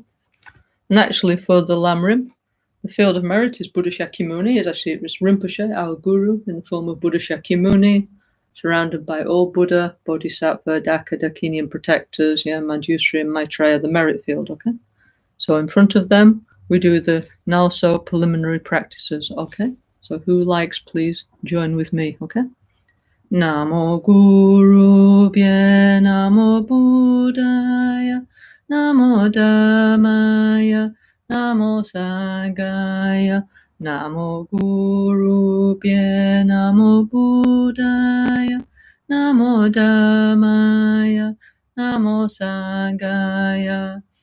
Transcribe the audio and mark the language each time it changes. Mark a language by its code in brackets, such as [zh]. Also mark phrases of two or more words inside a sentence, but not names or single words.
[en] And actually for the Lamrim, the field of merit is Buddha Shakyamuni, it's Rinpoche, our guru, in the form of Buddha Shakyamuni, surrounded by all Buddha, Bodhisattva, Daka, Dakini, and protectors, yeah, Manjusri and Maitreya, the merit field, okay? So in front of them, we do the NgalSo preliminary practices, okay? So who likes, please join with me, okay? [sa] Namo Guru Bhye, Namo Buddhaya, Namo Dhammaya, Namo Sanghaya, Namo Guru Bhye, Namo Buddhaya, Namo Dhammaya, Namo Sanghaya,